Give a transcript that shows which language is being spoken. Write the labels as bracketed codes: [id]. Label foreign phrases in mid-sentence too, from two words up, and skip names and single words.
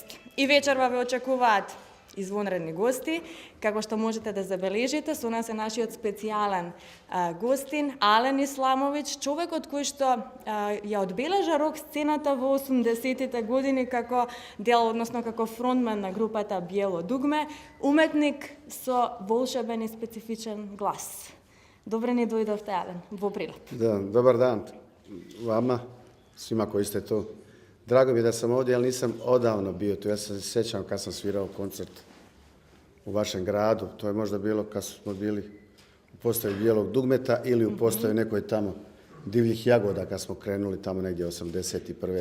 [mk] И вечерва ве очекуваат извонредни гости, како што можете да забележите, со нас е нашиот специјален гостин Ален Исламовиќ, човекот кој што ја одбележа рок сцената во 80-тите години како дел, односно како фронтмен на групата Биело дугме, уметник со волшебен и специфичен глас. Добре ни дојдовте, Ален, во прилеп. [bs] Da, dobar dan vama, svima koji ste tu. Drago mi je da sam ovdje, ali nisam odavno bio tu. Ja se sjećam kad sam svirao koncert u vašem gradu. To je možda bilo kad smo bili u postavi Bijelog dugmeta ili u postavi nekoj tamo Divljih jagoda kad smo krenuli tamo negdje 81.